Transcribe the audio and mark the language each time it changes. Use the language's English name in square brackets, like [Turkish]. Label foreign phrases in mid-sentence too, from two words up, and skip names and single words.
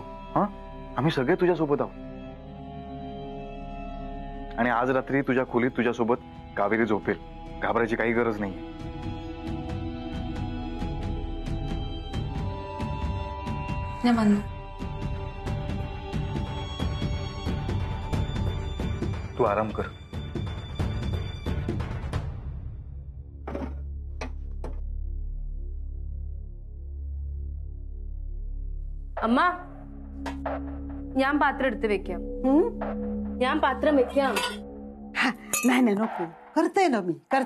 [Marathi] हा, आम्ही सगळे तुझ्या सोबत आहोत. आणि आज रात्री तुझ्या खोलीत तुझ्यासोबत कावेरी झोपेल. घाबरायची काही गरज नाही. तू आराम कर. [Malayalam] അമ്മ ഞാൻ പാത്രം എടുത്ത് വെക്കാം. ഞാൻ പാത്രം വെക്കാം. [Marathi] हा, नाही नाही नको. करते ना मी, करते.